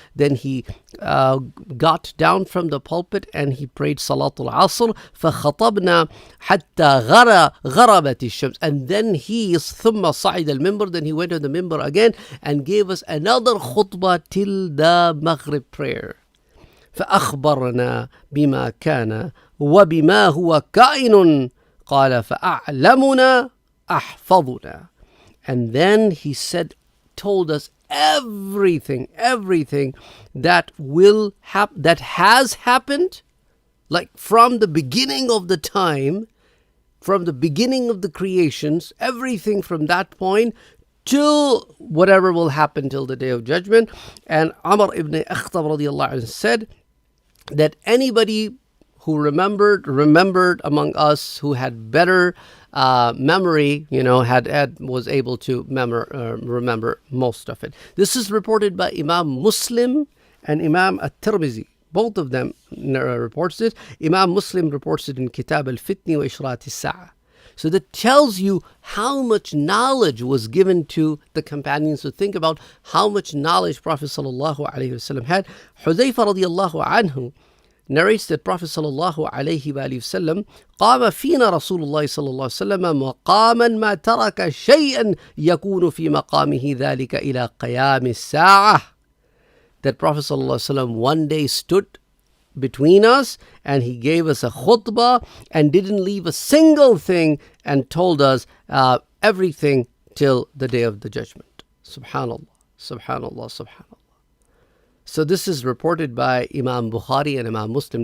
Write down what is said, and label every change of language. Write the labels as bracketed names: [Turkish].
[English] Then he got down from the pulpit and he prayed Salatul Asr. [Arabic] فخطبنا حتى غربت الشمس, [English] and then he [Arabic] ثم صعد المنبر, [English] then he went on the minbar again and gave us another khutbah till the Maghrib prayer. [Arabic] فأخبرنا بما كان وبما هو كائن قال فأعلمنا أحفظنا. [English] And then he said, told us everything that that has happened, like from the beginning of the time, from the beginning of the creations, everything from that point till whatever will happen till the Day of Judgment. And Umar ibn Akhtab radiyallahu anhu said that anybody who remembered among us, who had better memory, was able to remember most of it. This is reported by Imam Muslim and Imam At-Tirmidhi. Both of them reports this. Imam Muslim reports it in Kitab al-Fitni wa Ishrat al-Sa'a. So that tells you how much knowledge was given to the companions. So think about how much knowledge Prophet sallallahu alaihi wasallam had. Hudayfa radiyallahu anhu narrates that Prophet sallallahu alaihi wasallam [Arabic] قام فينا رسول الله صلى الله عليه وسلم مقاما ما ترك شيئا يكون في مقامه ذلك إلى قيام الساعة. [English] That Prophet sallallahu alaihi wasallam one day stood between us and he gave us a khutbah and didn't leave a single thing and told us everything till the Day of the Judgment. Subhanallah, subhanallah, subhanallah. So this is reported by Imam Bukhari and Imam Muslim.